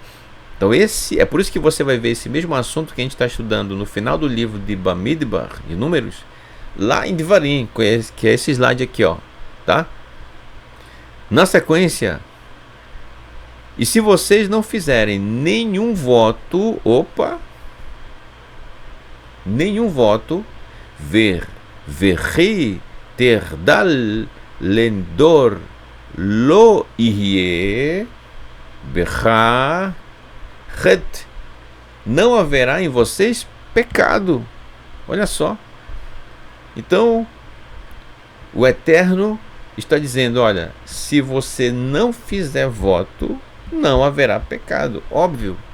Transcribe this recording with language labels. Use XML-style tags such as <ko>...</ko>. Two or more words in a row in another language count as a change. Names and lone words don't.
<pt>Então é por isso que você vai ver esse mesmo assunto que a gente está estudando no final do livro de Bamidbar, de Números, lá em Devarim, que é esse slide aqui, tá? Na sequência, e se vocês não fizerem nenhum voto,</pt> <he>וכי תחדל לנדר לא יהיה בך,</he> <pt>não haverá em vocês pecado. Olha só. Então, o Eterno está dizendo: olha, se você não fizer voto, não haverá pecado. Óbvio.</pt>